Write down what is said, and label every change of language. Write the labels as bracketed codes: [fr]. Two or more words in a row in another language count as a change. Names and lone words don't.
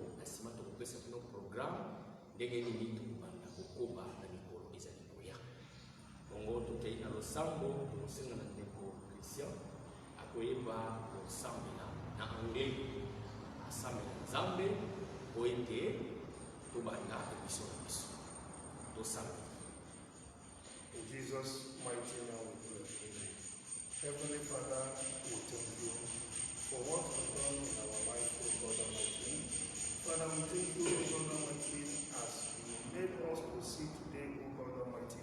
[ln] Na nsima tokopesa bino programme ndenge nini tokobanda kokoba na mikolo ezali koya bongo tokei na losambo tokosenga na ndeko Christian akoyeba kosambela na angeli asambela Nzambe po ete tobanda ebiso na biso tosambela. [en] In Jesus' mighty name we pray. Heavenly Father, we thank you for what you've done in our life, O God Almighty. Father, we thank you, O God Almighty, as you made us to see today, O God Almighty.